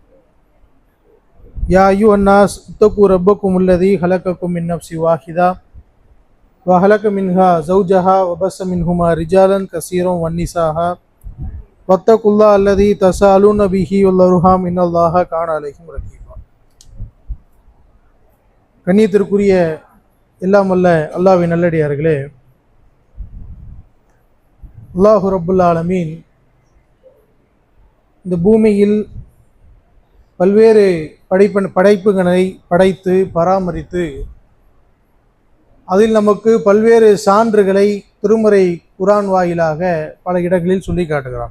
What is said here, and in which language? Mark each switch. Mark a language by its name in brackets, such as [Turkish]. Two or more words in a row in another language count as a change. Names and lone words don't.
[Arabic] يا أيها الناس اتقوا ربكم الذي خلقكم من نفس واحدة وخلق منها زوجها وبث منهما رجالا كثيرا والنساء واتقوا الله الذي تساءلون به والأرحام إن الله كان عليكم رقيبا. [Tamil] கண்ணியத்திற்குரிய எல்லாம் வல்ல அல்லாஹ்வின் நல்லடியார்களே, [Arabic] الله رب العالمين [Tamil] இந்த பூமியில் பல்வேறு படைப்புகளை படைத்து பராமரித்து அதில் நமக்கு பல்வேறு சான்றுகளை திருமறை குர்ஆன் வாயிலாக பல இடங்களில் சொல்லி காட்டுகிறான்.